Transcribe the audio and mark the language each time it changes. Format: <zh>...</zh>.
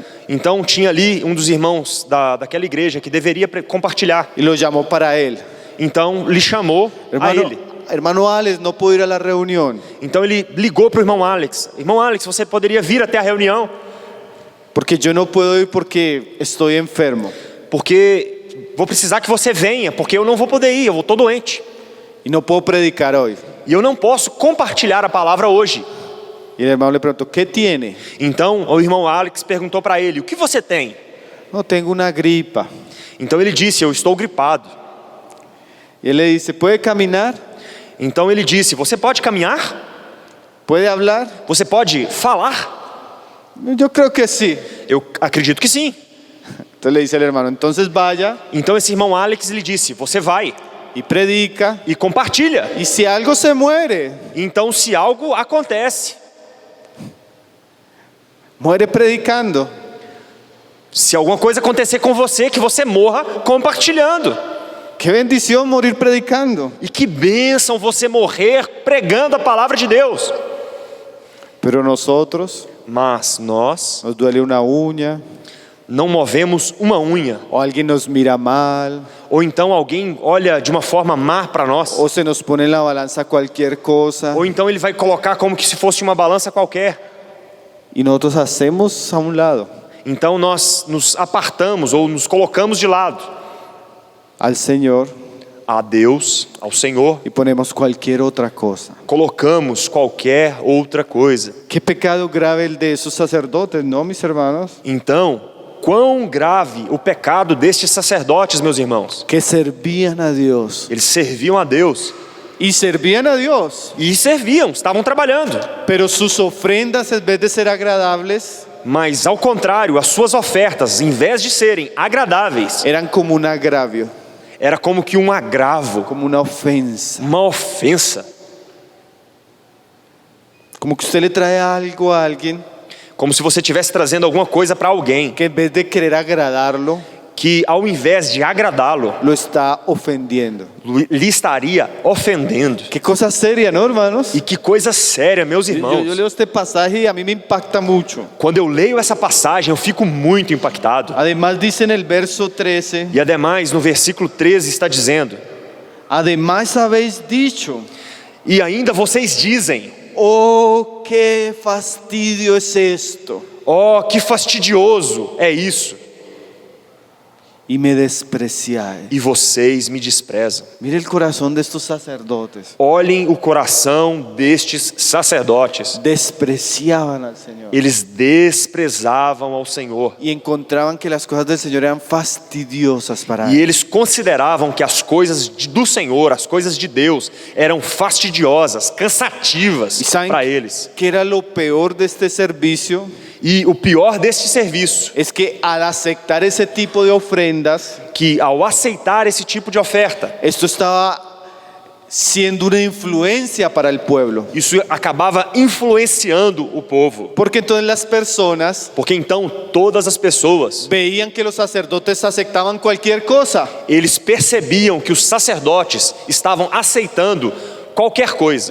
<pt>Então tinha ali um dos irmãos daquela igreja que deveria compartilhar.</pt> <es>y lo llamó para él.</es> <pt>Então lhe chamou a ele.</pt> <es>Hermano Alex, no puedo ir a la reunión</es> <pt>Então ele ligou para o irmão Alex. Irmão Alex, você poderia vir até a reunião?</pt> <es>porque yo no puedo ir porque estoy enfermo</es> <pt>Porque vou precisar que você venha, porque eu não vou poder ir, eu estou doente.</pt> <es>y no puedo predicar hoy.</es> <pt>E eu não posso compartilhar a palavra hoje.</pt> <es>Y el hermano le preguntó, ¿qué tiene?</es> <pt>Então o irmão Alex perguntou para ele, o que você tem?</pt> <es>No, tengo una gripa.</es> <pt>Então ele disse, eu estou gripado.</pt> <es>Y él le dice, ¿puede caminar?</es> <pt>Então ele disse, você pode caminhar?</pt> <es>¿Puede hablar?</es> <pt>Você pode falar?</pt> <es>Yo creo que sí.</es> <pt>Eu acredito que sim.</pt> <es>Entonces le dice el hermano, entonces vaya</es> <pt>Então esse irmão Alex lhe disse, você vai</pt> <es>y predica.</es> <pt>e compartilha.</pt> <es>Y si algo se muere,</es> <pt>Então se algo acontece,</pt> <es>muere predicando.</es> <pt>se alguma coisa acontecer com você, que você morra compartilhando.</pt> <es>Qué bendición morir predicando.</es> <pt>E que bênção você morrer pregando a palavra de Deus.</pt> <es>Pero nosotros</es> <pt>Mas nós</pt> <es>nos duele una uña,</es> <pt>não movemos uma unha.</pt> <es>o alguien nos mira mal,</es> <pt>Ou então alguém olha de uma forma má para nós.</pt> <es>o se nos pone en la balanza cualquier cosa</es> <pt>Ou então ele vai colocar como que se fosse uma balança qualquer.</pt> <es>y nosotros hacemos a un lado</es> <pt>Então nós nos apartamos ou nos colocamos de lado</pt> <es>al Señor</es> <pt>a Deus, ao Senhor.</pt> <es>y ponemos cualquier otra cosa.</es> <pt>Colocamos qualquer outra coisa.</pt> <es>Qué pecado grave el de esos sacerdotes, ¿no, mis hermanos?</es> <pt>Então, quão grave o pecado destes sacerdotes, meus irmãos.</pt> <es>Que servían a Dios.</es> <pt>Eles serviam a Deus.</pt> <es>Y servían a Dios,</es> <pt>E serviam, estavam trabalhando.</pt> <es>pero sus ofrendas, en vez de ser agradables,</es> <pt>Mas, ao contrário, as suas ofertas, em vez de serem agradáveis,</pt> <es>eran como un agravio,</es> <pt>era como que um agravo,</pt> <es>como una ofensa.</es> <pt>uma ofensa.</pt> <es>Como que usted le trae algo a alguien</es> <pt>Como se você estivesse trazendo alguma coisa para alguém</pt> <es>que en vez de querer agradarlo,</es> <pt>que, ao invés de agradá-lo,</pt> <es>lo está ofendiendo.</es> <pt>lhe estaria ofendendo.</pt> <es>Qué cosa seria, ¿no, hermanos?</es> <pt>E que coisa séria, meus</pt> <es>Yo</es> <pt>irmãos.</pt> <es>leo este pasaje y a mí me impacta mucho.</es> <pt>Quando eu leio essa passagem, eu fico muito impactado.</pt> <es>Además dice en el verso 13,</es> <pt>E ademais, no versículo 13 está dizendo:</pt> <es>además habéis dicho,</es> <pt>e ainda vocês dizem,</pt> <es>oh, qué fastidio es esto,</es> <pt>ó, que fastidioso é isso,</pt> <es>y me despreciáis.</es> <pt>e vocês me desprezam.</pt> <es>Mire el corazón de estos sacerdotes.</es> <pt>Olhem o coração destes sacerdotes.</pt> <es>Despreciaban al Señor</es> <pt>Eles desprezavam ao Senhor.</pt> <es>y encontraban que las cosas del Señor eran fastidiosas para</es> <pt>E</pt> <es>él.</es> <pt>eles consideravam que as coisas do Senhor, as coisas de Deus, eram fastidiosas, cansativas E saem- para eles.</pt> <es>¿Qué era lo peor de este servicio?</es> <pt>E o pior deste serviço,</pt> <es>Es que al aceptar ese tipo de ofrendas,</es> <pt>que ao aceitar esse tipo de oferta,</pt> <es>esto estaba siendo una influencia para el pueblo.</es> <pt>isso acabava influenciando o povo.</pt> <es>Porque entonces las personas</es> <pt>Porque então todas as pessoas,</pt> <es>veían que los sacerdotes aceptaban cualquier cosa.</es> <pt>eles percebiam que os sacerdotes estavam aceitando qualquer coisa.</pt>